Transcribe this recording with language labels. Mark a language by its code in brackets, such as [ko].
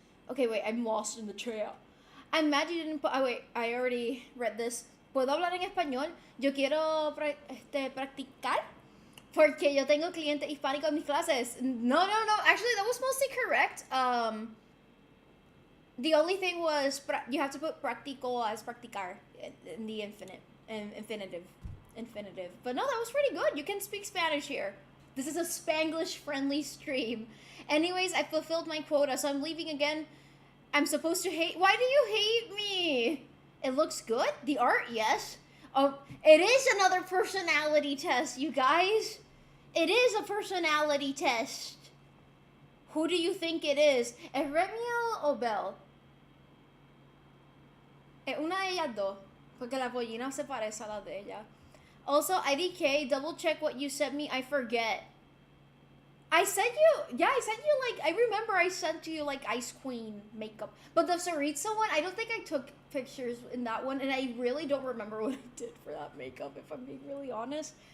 [en] Okay, wait, I'm lost in the trail. I'm mad you didn't put. Oh wait, I already read this. [es] ¿Puedo hablar en español? Yo quiero practicar porque yo tengo cliente hispánico en mis clases. [en] No. Actually, that was mostly correct. The only thing was you have to put practico as practicar in the infinitive. But no, that was pretty good. You can speak Spanish here. This is a Spanglish-friendly stream. Anyways, I fulfilled my quota, so I'm leaving again. I'm supposed to hate. Why do you hate me? It looks good. The art, yes. Oh, it is another personality test, you guys. It is a personality test. Who do you think it is? [es] ¿Es Remiel o Belle? Es una de ellas dos. Porque la pollina se parece a la de ella. [en] Also, IDK, double check what you sent me. I forget. I sent you, like, I remember I sent you, like, Ice Queen makeup. But the Saritsa one, I don't think I took pictures in that one, and I really don't remember what I did for that makeup, if I'm being really honest.